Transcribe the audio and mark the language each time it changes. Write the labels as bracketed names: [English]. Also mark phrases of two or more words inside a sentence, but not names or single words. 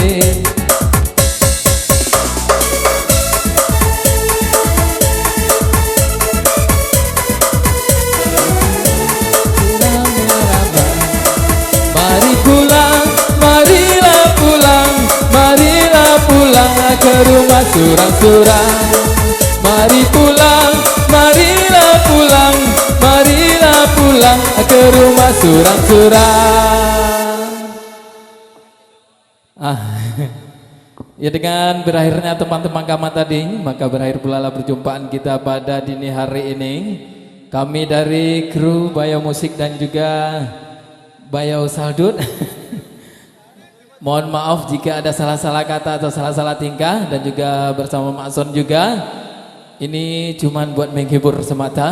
[Indonesian] Mari pulang, marilah pulang, marilah pulang ke rumah surang-surang. Mari pulang, marilah pulang, marilah pulang ke rumah surang-surang. Ya dengan berakhirnya teman-teman kami tadi, maka berakhir pula perjumpaan kita pada dini hari ini. Kami dari kru Bayau Musik dan juga Bayau Saldut mohon maaf jika ada salah-salah kata atau salah-salah tingkah, dan juga bersama Mak Son juga Ini cuman buat menghibur semata.